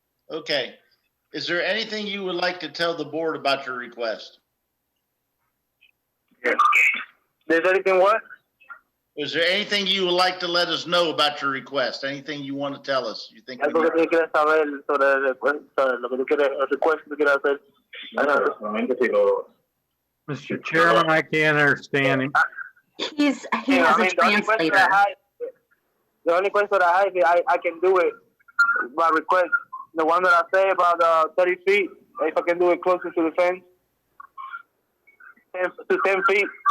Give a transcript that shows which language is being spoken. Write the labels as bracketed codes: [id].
[en] Okay. Is there anything you would like to tell the board about your request? Yeah. There's anything what? Is there anything you would like to let us know about your request? Anything you want to tell us? You think? [es] Algo que tú quieres saber sobre el request, sobre lo que tú quieres, el request que tú quieres hacer. [en] Mr. Chairman, I can't understand him. He has a translator. The only question I have is I can do it by request. The one that I say about 30 feet, if I can do it closer to the fence, 10 feet.